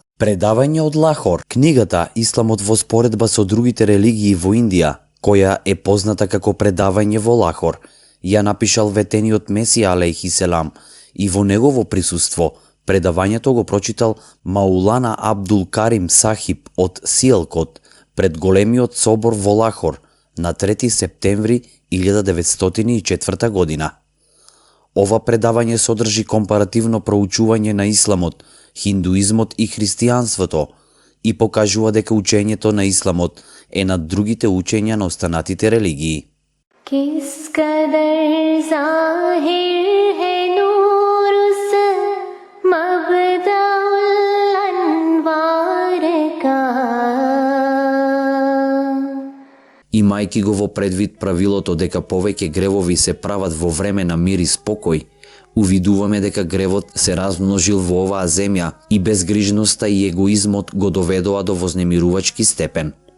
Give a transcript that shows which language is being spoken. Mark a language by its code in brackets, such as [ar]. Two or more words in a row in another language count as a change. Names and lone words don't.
[mk] Предавање од Лахор, книгата Исламот во споредба со другите религии во Индија, која е позната како Предавање во Лахор, ја напишал ветениот Месија [ar] عليه السلام [mk] и во негово присуство предавањето го прочитал Маулана Абдул Карим Сахиб од Сиелкот пред големиот собор во Лахор на 3 септември 1904 година. Ова предавање содржи компаративно проучување на исламот, хиндуизмот и христијанството и покажува дека учењето на исламот е над другите учења на останатите религии. [ur] کس قدر ظاہر ہے نور اس مبدء الانوار کا. [mk] Имајќи го во предвид правилото дека повеќе гревови се прават во време на мир и спокој, увидуваме дека гревот се размножил во оваа земја и безгрижноста и егоизмот го доведоа до вознемирувачки степен.